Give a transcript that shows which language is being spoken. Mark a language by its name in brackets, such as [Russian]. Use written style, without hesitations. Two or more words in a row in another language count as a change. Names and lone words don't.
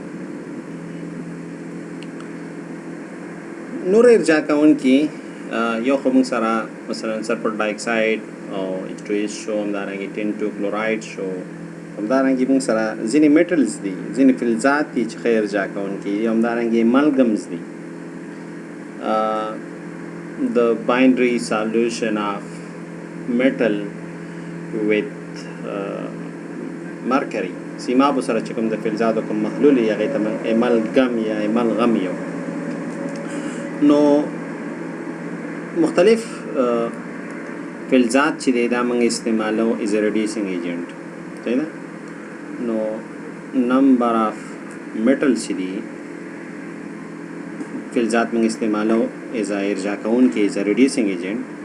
[Pashto] نور ارجا کوونکي یو خو موږ سره مثلا [English] sulphur dioxide [Pashto] او H2S شو، همدارنګې 10 کلوراید شو، همدارنګې موږ سره ځینې میټلز دي، ځینې فلزات دي چې ښه ارجا کوونکي دي، همدارنګې ملګمز دي. [English] the binary solution of metal with mercury [Pashto] سیمابو سره چې کوم د فلزاتو کوم محلول یې هغې ته موږ املګم یا املغم یو. نو مختلف فلزات چې دی دا موږ استعمالو [English] as a reducing agent. [Pashto] صحیح ده؟ نو [English] number of metal [Pashto] چې دي فلزات موږ استعمالو [English] as a [Pashto] ارجا کوونکي [English] as a reducing agent.